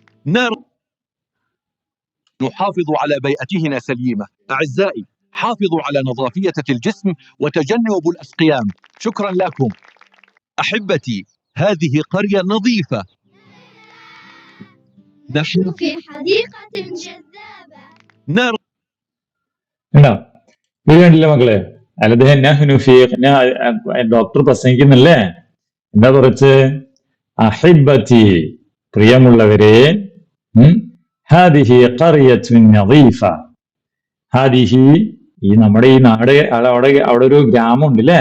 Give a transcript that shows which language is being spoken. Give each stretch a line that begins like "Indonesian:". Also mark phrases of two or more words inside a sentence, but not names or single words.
Arabic: نحافظ على بيئتنا سليمة. أعزائي حافظوا على نظافية الجسم وتجنبوا الأسقيام. شكرا لكم. أحبتي هذه قرية نظيفة. نحن في حديقة جذابة نرى
Malayalam: ഉണ്ടോ? ഇത് കണ്ടില്ല മക്കളെ? ഡോക്ടർ പ്രസംഗിക്കുന്നില്ലേ? എന്താ കുറച്ച് അഹിബത്തി പ്രിയമുള്ളവരെ,
Arabic: هذه قرية نظيفة.
Malayalam: ഹാദിഹി ഈ നമ്മുടെ ഈ നാട് അവിടെ ഒരു ഗ്രാമം ഉണ്ട് അല്ലേ?